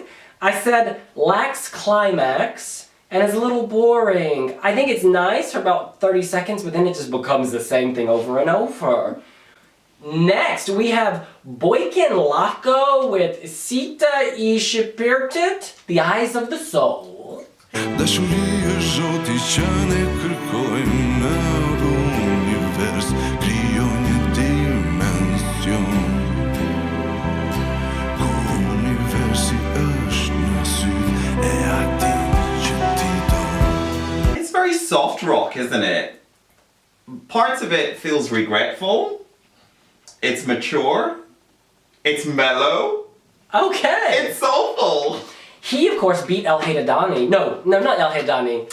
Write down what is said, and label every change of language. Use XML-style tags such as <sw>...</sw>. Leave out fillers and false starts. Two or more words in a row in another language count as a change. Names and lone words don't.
<en>I said lacks climax, and it's a little boring. I think it's nice for about 30 seconds, but then it just becomes the same thing over and over. Next, we have Bojken Lako with Sytë, shpirtit, the eyes of the soul.</en> <sq>Dashuria zoti që ne kërkojmë në univers krijoj një dimension ku universi është në sy e atij që ti do.</sq> <en>It's very soft rock, isn't it? Parts of it feels regretful. It's mature. It's mellow. Okay. It's soulful. He, of course, beat El Haydani. No, not El Haydani.</en>